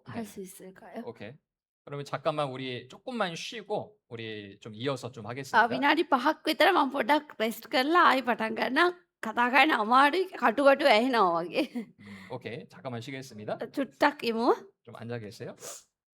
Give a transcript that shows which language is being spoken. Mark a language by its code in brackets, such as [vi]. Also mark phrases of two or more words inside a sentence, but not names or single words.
[ko] 네. 할 수 있을까요? 오케이. 그러면 잠깐만 우리 조금만 쉬고 우리 좀 이어서 좀 ආ, 하겠습니다. [si] විනාඩි 5ක් විතර මම පොඩ්ඩක් රෙස්ට් කරලා ආයි පටන් ගන්නම්. කතා කරන්න අමාරුයි කටු ඇහෙනවා වගේ. [ko] 오케이. 잠깐만 쉬겠습니다. [si] චුට්ටක් ඉමු. [ko] 좀 앉아 계세요.